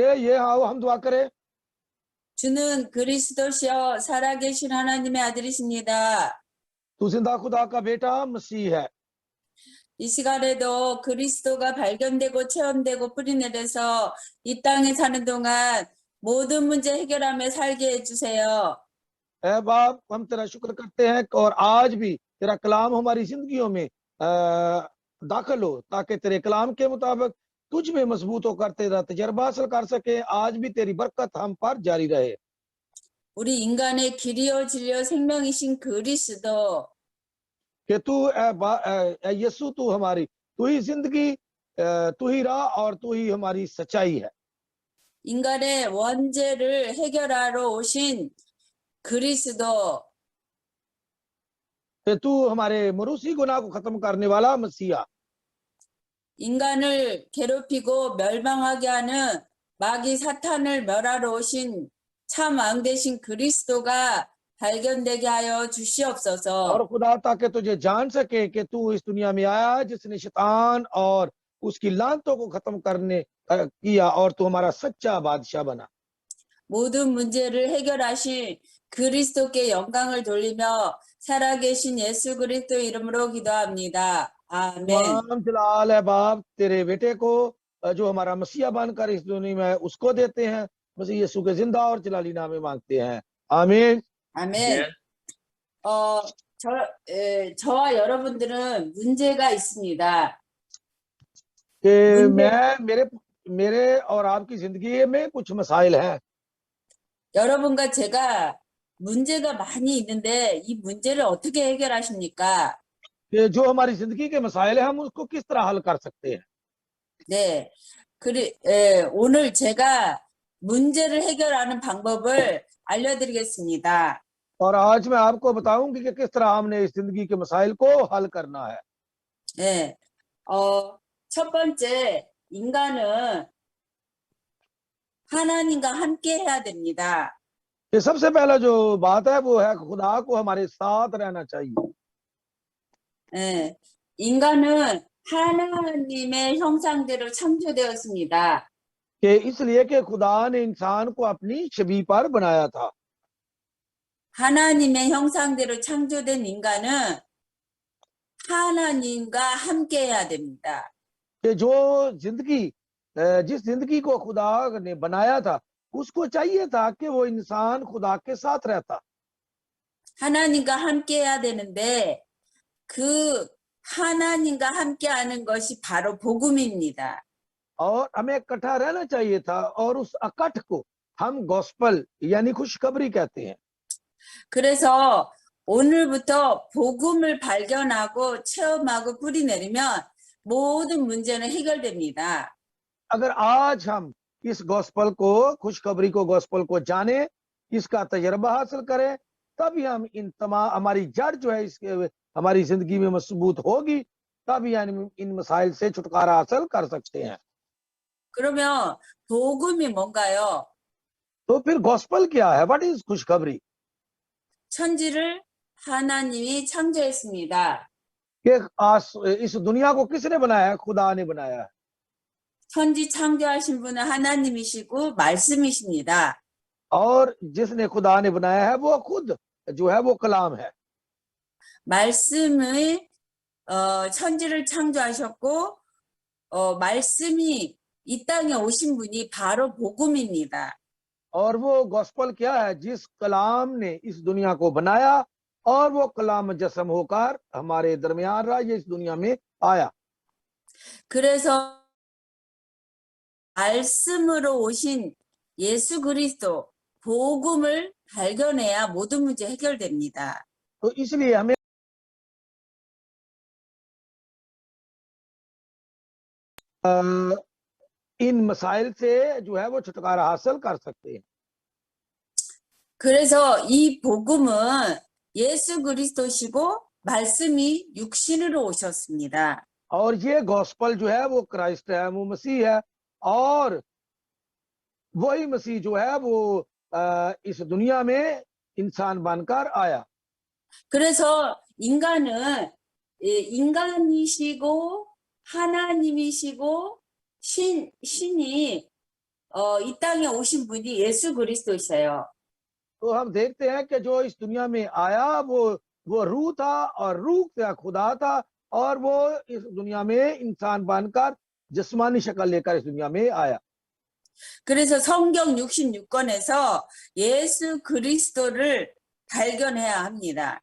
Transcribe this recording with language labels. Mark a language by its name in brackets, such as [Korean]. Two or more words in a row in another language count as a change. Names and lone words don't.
[Hindi] हम दुआ करें। [Korean] 주는 그리스도시여 살아계신 하나님의 아들이십니다. [Hindi] तू जिंदा खुदा का बेटा मसीह है। [Korean] 이 시간에도 그리스도가 발견되고 체험되고 뿌리내려서 이 땅에 사는 동안 모든 문제 해결하며 살게 해주세요. [Hindi] ऐ बाप, हम तेरा शुक्र करते हैं और आज भी तेरा कलाम हमारी जिंदगियों में दाखिल हो, ताकि तेरे कलाम के मुताबिक तुझ में मजबूत होकर तेरा तजर्बा हासिल कर सके। आज भी तेरी बरकत हम पर जारी रहे। [Korean] 우리 인간의 길이요 진리요 생명이신 그리스도, [Hindi] कि तू यीशु, तू ही जिंदगी, तू ही राह और तू ही हमारी सच्चाई है। [Korean] 인간의 원죄를 해결하러 오신 그리스도, [Hindi] कि तू हमारे मरूसी गुनाह को खत्म करने वाला मसीहा, [Korean] 인간을 괴롭히고 멸망하게 하는 마귀 사탄을 멸하러 오신 참 왕 되신 그리스도가 발견되게 하여 주시옵소서. [Hindi] और खुदा ताकि तुझे जान सके कि तू इस दुनिया में आया जिसने शैतान और उसकी लानतों को खत्म करने किया और तू हमारा सच्चा बादशाह बना। [Korean] 모든 문제를 해결하신 그리스도께 영광을 돌리며 살아계신 예수 그리스도 이름으로 기도합니다. 아멘. [Hindi] तमाम जलाल है बाप तेरे बेटे को, जो हमारा मसीहा बनकर इस दुनिया में उसको देते हैं। मसीह यीशु के जिंदा और जलाली नाम में मांगते हैं, आमीन। [Korean] 아멘. 저와 여러분들은 문제가 있습니다. [Hindi] कि मेरे और आपकी जिंदगी में कुछ मसाइल हैं। [Korean] 여러분과 제가 문제가 많이 있는데 이 문제를 어떻게 해결하십니까? [Hindi] कि जो हमारी जिंदगी के मसाइल हैं हम उसको किस तरह हल कर सकते हैं। [Korean] 네, 오늘 제가 문제를 해결하는 방법을 알려드리겠습니다. [Hindi] और आज मैं आपको बताऊंगी कि किस तरह हमने इस जिंदगी के मसाइल को हल करना है। [Korean] 네, 첫 번째, 인간은 하나님과 함께 해야 됩니다. [Hindi] ये सबसे पहला जो बात है वो है खुदा को हमारे साथ रहना चाहिए। [Korean] 네, 인간은 하나님의 형상대로 창조되었습니다. [Hindi] कि इसलिए कि खुदा ने इंसान को अपनी छवि पर बनाया था। [Korean] 하나님의 형상대로 창조된 인간은 하나님과 함께 해야 됩니다. [Hindi] कि जो जिस जिंदगी को खुदा ने बनाया था उसको चाहिए था कि वो इंसान खुदा के साथ रहता। [Korean] 하나님과 함께 해야 되는데 그 하나님과 함께 하는 것이 바로 복음입니다. [Hindi] और हमें इकट्ठा रहना चाहिए था और उस इकट्ठ को हम गॉस्पल यानी खुशखबरी कहते हैं। [Korean] 그래서 오늘부터 복음을 발견하고 체험하고 뿌리내리면 모든 문제는 해결됩니다. [Hindi] अगर आज हम इस गॉस्पल को, खुशखबरी को, गॉस्पल को जाने, इसका तजर्बा हासिल करें, तभी हम इन तमाम हमारी जड़ जो है इसके हमारी जिंदगी में मजबूत होगी, तभी हम इन मसाइल से छुटकारा हासिल कर सकते हैं। [Korean] 그러면 복음이 뭔가요? [Hindi] तो फिर गॉस्पल क्या है? [English] what is [Hindi] खुशखबरी? [Korean] 천지를 하나님이 창조했습니다. [Hindi] कि इस दुनिया को किसने बनाया है? खुदा ने बनाया है। [Korean] 천지 창조하신 분은 하나님이시고 말씀이십니다. [Hindi] और जिसने खुदा ने बनाया है वो खुद जो है वो कलाम है। [Korean] 말씀의 천지를 창조하셨고 말씀이 이 땅에 오신 분이 바로 복음입니다. [Hindi] और वो गॉस्पल क्या है? जिस कलाम ने इस दुनिया को बनाया और वो कलाम मुजस्सम होकर हमारे दरमियान रहा, ये इस दुनिया में आया। [Korean] 그래서 말씀으로 오신 예수 그리스도 복음을 발견해야 모든 문제 해결됩니다. [Hindi] तो इसलिए हमें इन मसाइल से जो है वो छुटकारा हासिल कर सकते हैं। [Korean] 그래서 이 복음은 예수 그리스도시고 말씀이 육신으로 오셨습니다. [Hindi] और ये गॉस्पल जो है वो क्राइस्ट है, वो मसीह है, और वही मसीह जो है वो इस दुनिया में इंसान बनकर आया। [Korean] 그래서 인간은 인간이시고 하나님이시고 신이 이 땅에 오신 분이 예수 그리스도이셔요. [Hindi] तो हम देखते हैं कि जो इस दुनिया में आया वो रूह था और रूह का खुदा था और वो इस दुनिया में इंसान बनकर जिस्मानी शक्ल लेकर इस दुनिया में आया। [Korean] 그래서 성경 66권에서 예수 그리스도를 발견해야 합니다.